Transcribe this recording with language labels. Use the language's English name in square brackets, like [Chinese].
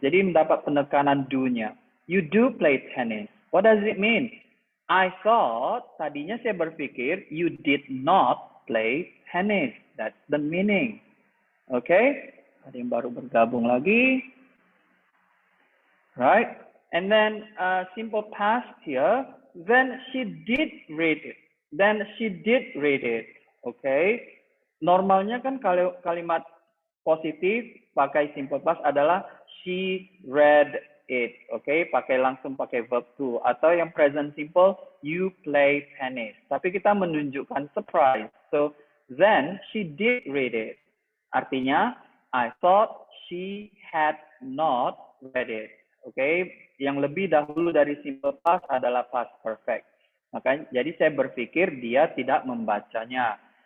[Indonesian] Jadi mendapat penekanan do-nya. [English] You do play tennis. What does it mean? I thought, [Indonesian] tadinya saya berpikir [English] you did not play tennis. That's the meaning. [Indonesian] Okay, ada yang baru bergabung lagi. [English] Right, and then simple past here. Then she did read it. Then she did read it. Okay. [Indonesian] Normalnya kan kalau kalimat positif pakai simple past adalah [English] she read it. Okay, [Indonesian] langsung pakai [English] verb to. Atau yang present simple you play tennis. [Indonesian] Tapi kita menunjukkan surprise. [English] So then she did read it. Artinya I thought she had not read it. [Indonesian] Okay, yang lebih dahulu dari simple past adalah past perfect. Makanya, jadi saya berpikir dia tidak membacanya.